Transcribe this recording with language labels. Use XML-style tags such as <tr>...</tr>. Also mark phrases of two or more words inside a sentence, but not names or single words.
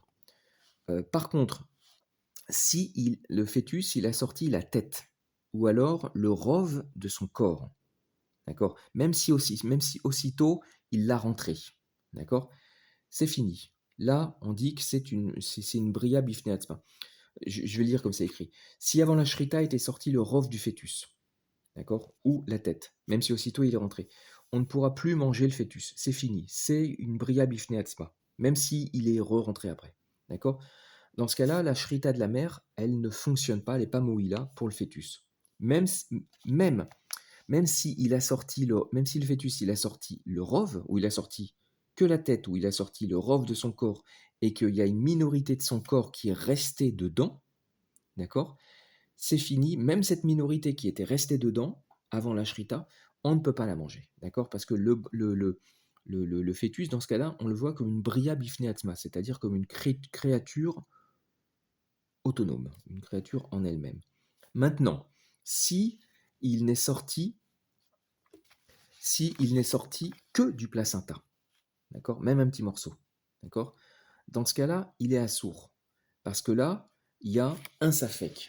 <fr>Par contre, si le fœtus, il a sorti la tête, ou alors le rove de son corps, d'accord, même si aussitôt il l'a rentré, d'accord, c'est fini. Là, on dit que c'est une</fr> <he>בריה בפני עצמה.</he> <fr>Je vais lire comme c'est écrit. Si avant la shrita était sorti le rove du fœtus, d'accord, ou la tête, même si aussitôt il est rentré, on ne pourra plus manger le fœtus. C'est fini. C'est une</fr> <he>בריה בפני עצמה,</he> <fr>même si il est re-rentré après, d'accord. Dans ce cas-là, la shrita de la mère, elle ne fonctionne pas, elle n'est pas moïla pour le fœtus. Même, même, même si le fœtus il a sorti le rove, ou il a sorti que la tête, ou il a sorti le rove de son corps, et qu'il y a une minorité de son corps qui est restée dedans, d'accord, c'est fini. Même cette minorité qui était restée dedans avant la shrita, on ne peut pas la manger, d'accord, parce que le fœtus, dans ce cas-là, on le voit comme une</fr> <he>בריה בפני עצמה,</he> <fr>c'est-à-dire comme une créature autonome, une créature en elle-même. Maintenant, si il n'est sorti, si il n'est sorti que du placenta, d'accord, même un petit morceau, d'accord, dans ce cas-là, il est assourd, parce que là, il y a un safek.</fr>